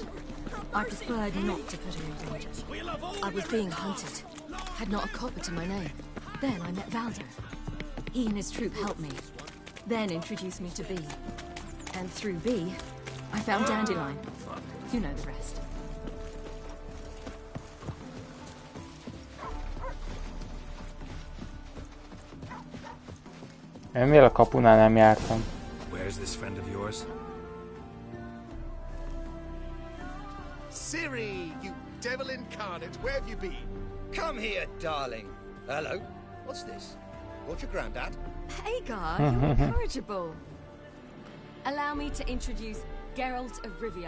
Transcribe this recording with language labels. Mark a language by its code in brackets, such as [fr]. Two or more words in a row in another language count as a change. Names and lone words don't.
[en] I preferred not to put her in danger. I was being hunted. Had not a copper to my name. Then I met Valdo. He and his troop helped me. Then introduced me to Bee. And through Bee, I found Dandelion. You know the rest. [hu] Ennél a kapunál nem jártam. [en] Where's this friend of yours? Siri, you devil incarnate, where have you been? Come here, darling. Hello. What's this? What's your granddad? Hagar, you're incorrigible. Allow me to introduce Geralt of Rivia.